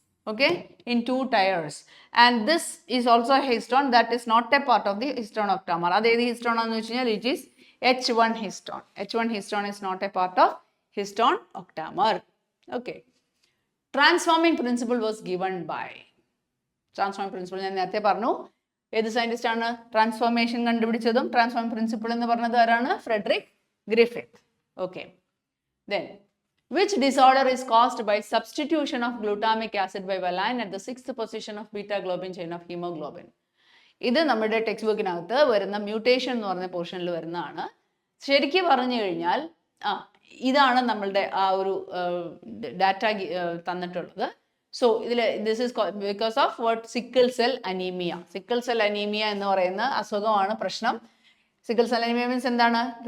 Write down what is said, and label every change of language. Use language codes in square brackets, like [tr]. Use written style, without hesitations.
[en] Okay, in 2 tiers, and this is also a histone that is not a part of the histone octamer. That is histone aanu vechina, it is H1 histone. H1 histone is not a part of histone octamer. Okay, transforming principle was given by transforming principle [ml] ഞാൻ നേരത്തെ പറഞ്ഞു. ഏത് scientist ആണ് transformation കണ്ടുപിടിച്ചതും transforming principle എന്ന് പറഞ്ഞത് ആരാണ്? Frederick Griffith. [en] Okay, then which disorder is caused by substitution of glutamic acid by valine at the 6th position of beta globin chain of hemoglobin? [ml] ഇത് നമ്മുടെ ടെക്സ്റ്റ് ബുക്കിനകത്ത് വരുന്ന മ്യൂട്ടേഷൻ എന്ന് പറഞ്ഞ പോർഷനിൽ വരുന്നതാണ്. ശരിക്കും പറഞ്ഞു കഴിഞ്ഞാൽ ഇതാണ് നമ്മളുടെ ആ ഒരു ഡാറ്റ തന്നിട്ടുള്ളത്. [en] So ഇതിൽ this is because of what? Sickle cell anaemia. [ml] Sickle cell anaemia എന്ന് പറയുന്ന അസുഖമാണ് പ്രശ്നം. സിക്കിൾ സെൽ അനീമിയ മീൻസ് എന്താണ്?